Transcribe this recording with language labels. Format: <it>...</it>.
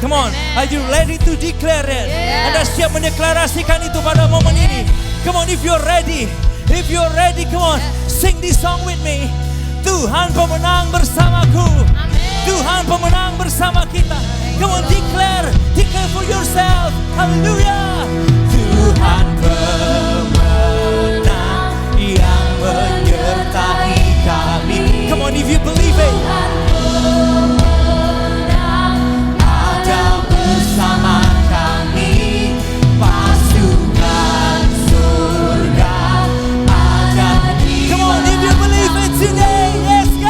<en>Come on, are you ready to declare it?</en> <id>Anda siap mendeklarasikan itu pada momen ini?</id> <en>Come on, if you're ready, come on, sing this song with me.</en> <id>Tuhan pemenang bersamaku. Tuhan pemenang bersama kita.</id> <en>Come on, declare for yourself. Hallelujah.</en> <id>Tuhan pemenang yang menyertai kami.</id> <en>Come on, if you believe it.</en> <id>Bersama kami, pasukan surga ada di.</id> <en>Come on, if you believe it today, let's go.</en>